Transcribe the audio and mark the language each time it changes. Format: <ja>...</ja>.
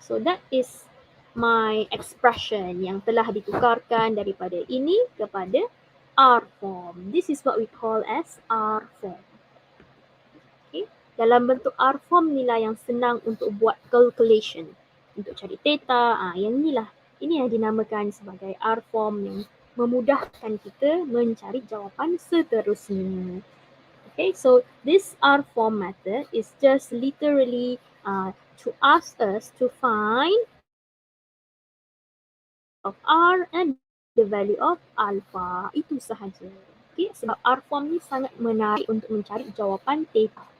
<en>So that is my expression</en> <ms>yang telah ditukarkan daripada ini kepada</ms> <en>R form. This is what we call as R form.</en> <ms>Okay. Dalam bentuk R form ni lah yang senang untuk buat calculation. Untuk cari theta, yang ni lah. Ini yang dinamakan sebagai R form yang memudahkan kita mencari jawapan seterusnya.</ms> <en>Okay, so this R form method is just literally to ask us to find of R and the value of alpha.</en> <ms>Itu sahaja. Okay, sebab R form ni sangat menarik untuk mencari jawapan theta.</ms>